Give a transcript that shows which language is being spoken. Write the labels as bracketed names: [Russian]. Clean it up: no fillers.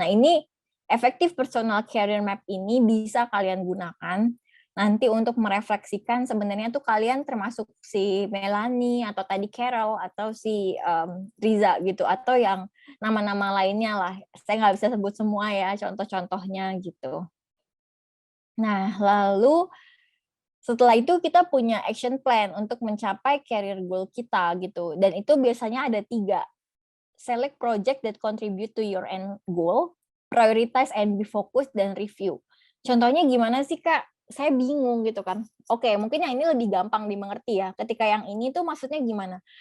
[Indonesian] Nah ini effective personal career map ini bisa kalian gunakan nanti untuk merefleksikan sebenarnya tuh kalian termasuk si Melanie atau tadi Carol atau si Riza gitu, atau yang nama-nama lainnya lah. Saya nggak bisa sebut semua ya, contoh-contohnya gitu. Nah, lalu setelah itu kita punya action plan untuk mencapai career goal kita gitu. Dan itu biasanya ada 3. [English] Select project that contribute to your end goal, prioritize and be focused, dan review. [Indonesian] Contohnya gimana sih, Kak? Saya bingung gitu kan. Oke, mungkin yang ini lebih gampang dimengerti ya. Ketika yang ini tuh maksudnya gimana?